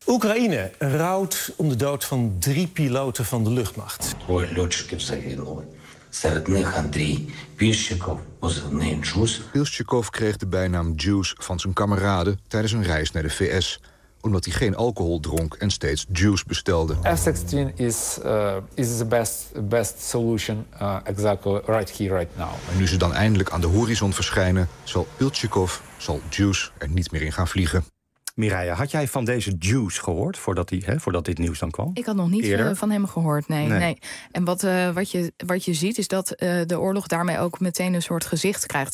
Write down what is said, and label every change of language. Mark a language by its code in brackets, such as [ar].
[nl] Oekraïne rouwt om de dood van 3 piloten van de luchtmacht. Pilshikov kreeg de bijnaam Juice van zijn kameraden tijdens een reis naar de VS. Omdat hij geen alcohol dronk en steeds juice bestelde. [en] F-16 is the best solution exactly right here, right now. [nl] En nu ze dan eindelijk aan de horizon verschijnen, zal Juice er niet meer in gaan vliegen. Mireia, had jij van deze Juice gehoord voordat dit nieuws dan kwam? Ik had nog niet van hem gehoord, nee. En wat je ziet is dat de oorlog daarmee ook meteen een soort gezicht krijgt.